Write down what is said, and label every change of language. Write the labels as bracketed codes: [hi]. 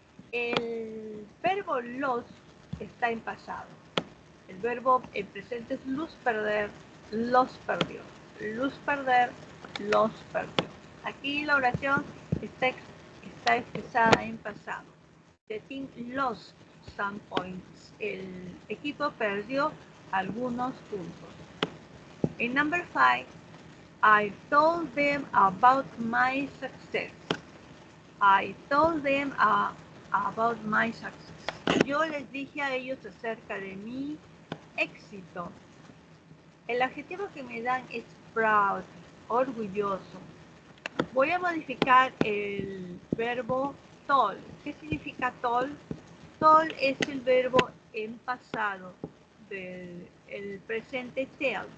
[es] El verbo lost está en pasado. El verbo en presente es lose, perder, los perdió. Lose, perder, los perdió. Aquí la oración está está expresada en pasado. [en] The team lost some points. [es] El equipo perdió algunos puntos. [en] In number 5, I told them about my success. I told them about my success. [es] Yo les dije a ellos acerca de mi éxito. El adjetivo que me dan es proud, orgulloso. Voy a modificar el verbo told. ¿Qué significa told? Told es el verbo en pasado del el presente tell.